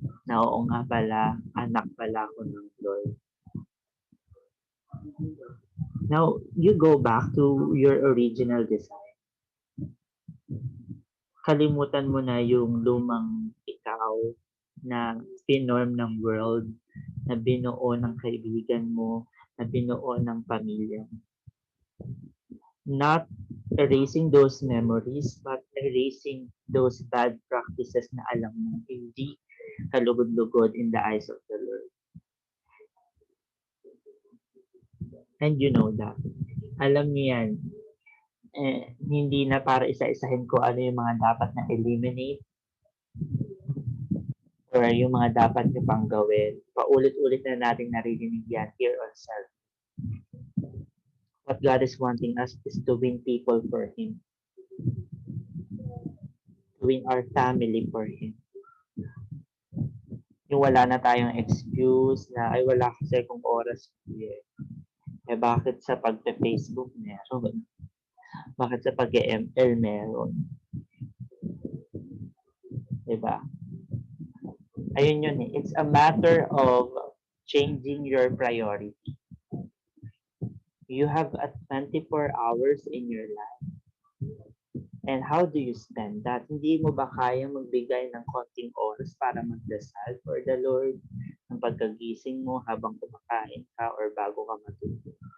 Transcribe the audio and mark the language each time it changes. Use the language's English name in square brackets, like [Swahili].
[Filipino] Na oo nga pala, anak pala ako ng Lord. [English] Now, you go back to your original design. [Filipino] Kalimutan mo na yung lumang ikaw na pinorm ng world, na binuo ng kaibigan mo, na binuo ng pamilya. [English] Not erasing those memories, but erasing those bad practices [Filipino] na alam mo hindi kalugod-lugod [English] in the eyes of the Lord. And you know that. [Filipino] Alam niyo yan. Hindi na para isa-isahin ko ano yung mga dapat na eliminate or yung mga dapat nyo pang gawin. Paulit-ulit na natin naririnig yan [English] here on Self. What God is wanting us is to win people for Him. To win our family for Him. [Filipino] Yung wala na tayong excuse na, ay wala kasi kung oras ko eh. Eh bakit sa pagpe-Facebook meron? Bakit sa pag-ML meron? Diba? Ayun yun eh. [English] It's a matter of changing your priority. You have a 24 hours in your life. And how do you spend that? [Filipino] Hindi mo ba kaya magbigay ng konting oras para magdasal [English] for the Lord [Filipino] ng pagkagising mo habang kumakain ka or bago ka matulog?